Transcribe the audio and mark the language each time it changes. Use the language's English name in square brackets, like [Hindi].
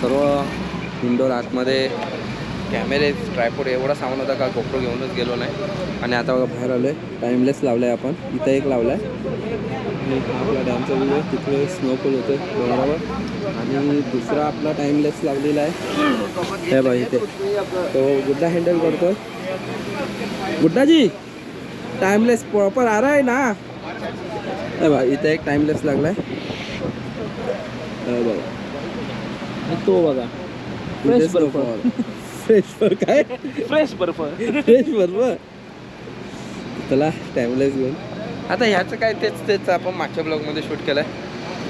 [Marathi] सर्व इंडोर आतमध्ये कॅमेरे ट्रायपॉड एवढा सामान होता का गोप्रो घेऊनच गेलो नाही. आणि आता बघा बाहेर आलो आहे. टाईमलेस लावला आहे आपण. इथं एक लावला आहे आणि आपला डॅमचा व्ह्यू आहे. तिकडे स्नोफॉल होते डोंगरावर. आणि दुसरा आपला टाईमलेस लावलेला आहे हे बघा इथे. तो गुड्डा हँडल करतो. [Hindi] गुड्डाजी टाईमलेस प्रॉपर आ रहा है ना. [Marathi] हे बघा इथे एक टाईमलेस लागला आहे. बघा तो बघा फ्रेश बर्फ. फ्रेश बर्फ काय? फ्रेश बर्फ. फ्रेश बर्फ. चला टाईमलेस घेऊन. आता ह्याचं काय तेच आपण मागच्या ब्लॉगमध्ये शूट केलं आहे.